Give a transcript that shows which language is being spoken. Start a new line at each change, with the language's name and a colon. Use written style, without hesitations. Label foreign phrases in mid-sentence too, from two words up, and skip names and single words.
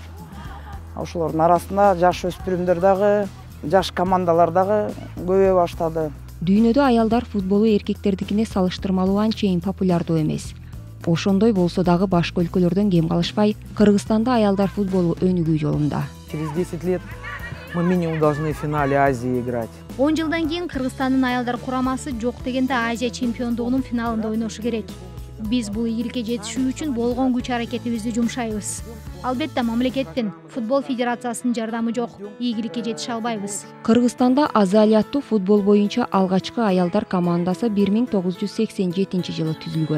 Kyrgyz: Ошолордун арасында жаш өспүрүмдөр дагы, жаш командалар дагы көбөйө баштады. Дүйнөдө аялдар футболу эркектердикине салыштырмалуу анчейин популярдуу эмес. Ошондой болсо дагы башка өлкөлөрдөн кем калышпай, Кыргызстанда аялдар футболу өнүгүү жолунда.
Russian: Через 10 лет мы минимум должны в финале Азии играть.
Kyrgyz: 10 жылдан кийин Кыргызстандын аялдар курамасы жок дегенде Азия чемпиондугунун финалында ойношу керек. Биз бул ийгиликке жетишүү үчүн болгон күч аракетибизди жумшайбыз. Албетте мамлекеттин футбол федерациясынын жардамы жок, ийгиликке жетише албайбыз. Кыргызстанда азалияттуу футбол боюнча алгачкы аялдар командасы 1987 жылы түзүлгөн.